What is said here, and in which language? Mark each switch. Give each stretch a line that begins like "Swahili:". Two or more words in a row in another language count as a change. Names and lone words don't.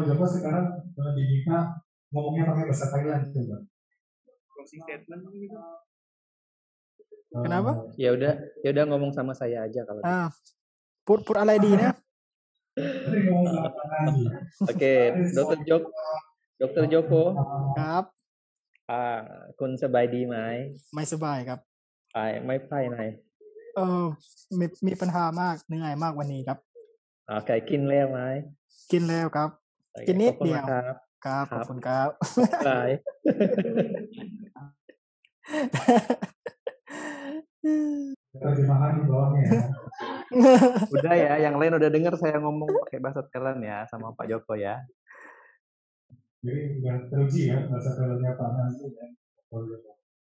Indonesian: Joko sekarang diminta ngomongnya pakai bahasa Thailand coba.
English: Closing statement gitu.
Indonesian: Kenapa? Ya udah ngomong sama saya aja kalau gitu. Pur alaidina. Oke, Dr. Joko.
Thai: Kap. คุณสบายดีไหม ไม่สบายครับ ไม่ไปไหน มีปัญหามากเหนื่อยมากวันนี้ครับ โอเคกินแล้วไหม กินแล้วครับ กินนิดเดียว ครับ ขอบคุณครับ บาย
Indonesian: Terjemahan di bawahnya ya. Udah ya, yang lain udah dengar saya ngomong pakai bahasa Thailand ya sama Pak Joko ya. Jadi udah teruji ya bahasa Thailandnya Pak Nazri ya.